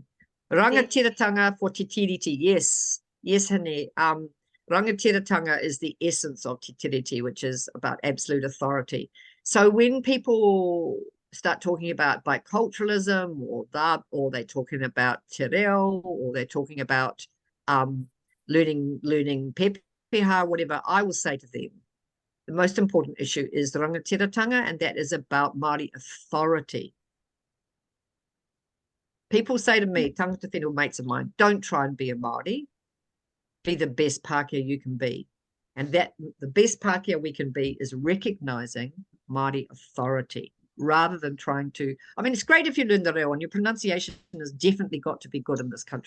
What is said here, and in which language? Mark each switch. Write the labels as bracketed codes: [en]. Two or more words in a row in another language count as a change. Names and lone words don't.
[en] Rangatiratanga for Tiriti. Yes. Yes, Hane. Rangatiratanga is the essence of Tiriti, which is about absolute authority. So when people start talking about biculturalism or they're talking about [mi] te reo, [en] or they're talking about learning pepeha, whatever, I will say to them, the most important issue is the rangatiratanga, and that is about Māori authority. People say to me, [mi] tangata whenua [en] mates of mine, don't try and be a Māori, be the best Pākehā you can be. And that the best Pākehā we can be is recognizing Māori authority, rather than trying to, I mean, it's great if you learn the reo, and your pronunciation has definitely got to be good in this country.